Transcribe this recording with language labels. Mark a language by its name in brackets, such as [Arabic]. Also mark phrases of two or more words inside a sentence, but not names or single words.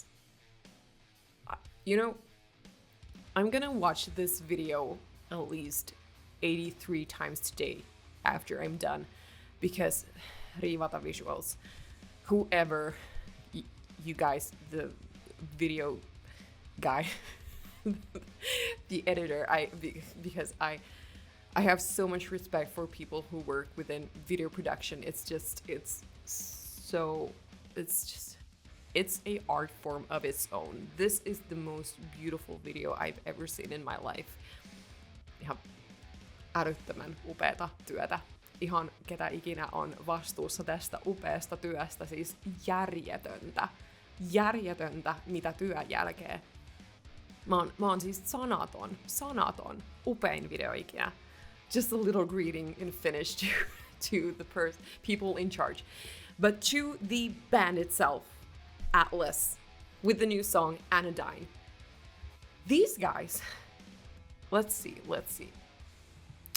[English] You know, I'm gonna watch this video at least 83 times today after I'm done, because Rivata Visuals, whoever you guys, the video guy, the editor, because I have so much respect for people who work within video production. It's a art form of its own. This is the most beautiful video I've ever seen in my life. [Finnish] Ihan älyttömän upeata työtä. Ihan ketä ikinä on vastuussa tästä upeasta työstä, siis järjetöntä mitä työn jälkeen. Mä oon siis sanaton, upein video ikinä. [English] Just a little greeting in Finnish to the people in charge. But to the band itself, Atlas, with the new song Anodyne. These guys, let's see.